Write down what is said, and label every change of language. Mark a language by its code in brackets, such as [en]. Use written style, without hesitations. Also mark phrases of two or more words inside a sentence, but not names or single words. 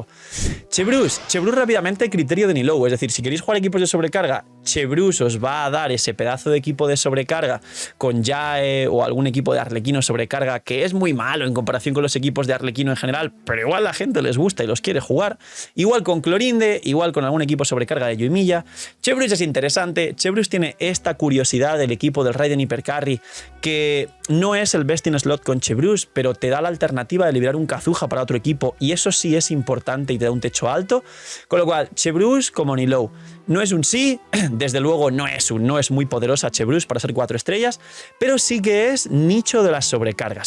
[es] Chevreuse rápidamente criterio de Nilou, es decir, si queréis jugar equipos de sobrecarga, Chevreuse os va a dar ese pedazo de equipo de sobrecarga con Jae o algún equipo de Arlequino sobrecarga que es muy malo en comparación con los equipos de Arlequino en general, pero igual la gente les gusta y los quiere jugar. Igual con Clorinde, igual con algún equipo sobrecarga de Yuimiya. Chevreuse es interesante, Chevreuse tiene esta curiosidad del equipo del Raiden Hypercarry que no es el [en] best in slot [es] con Chevreuse, pero te da la alternativa de liberar un Kazuha para otro equipo y eso sí es importante y te da un techo alto, con lo cual Chevreuse como Nilou no es un sí, desde luego no es muy poderosa Chevreuse para ser 4 estrellas, pero sí que es nicho de las sobrecargas.